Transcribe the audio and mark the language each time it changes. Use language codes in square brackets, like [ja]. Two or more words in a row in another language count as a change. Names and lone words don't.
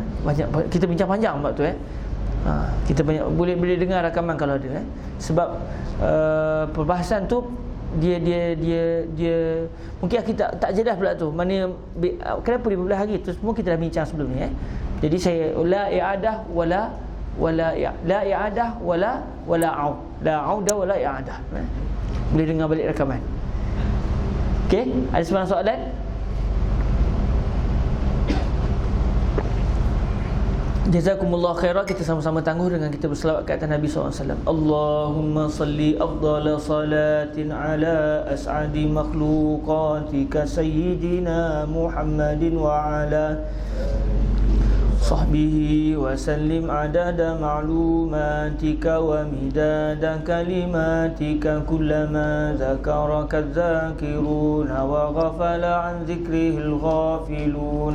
[ms] Banyak kita bincang panjang bab tu kita banyak boleh dengar rakaman kalau ada sebab perbahasan tu dia mungkin kita tak jelas pula tu mana kenapa dia belah hari tu, semua kita dah bincang sebelum ni Jadi saya [ar] لا إعادة ولا لا إعادة ولا عود، لا عودة ولا إعادة. [ms] Boleh dengar balik rakaman. Okey, ada sebarang soalan? [ar] جزاكم الله خيرا. [ms] Kita sama-sama tangguh dengan kita berselawat ke atas Nabi SAW. [ar] اللهم صل أفضل صلاة على أسعد مخلوقاتك سيدنا محمد وعلى صحبه وسلم عدد معلوماتك ومداد كلماتك كلما ذكرك الذاكرون وغفل عن ذكره الغافلون.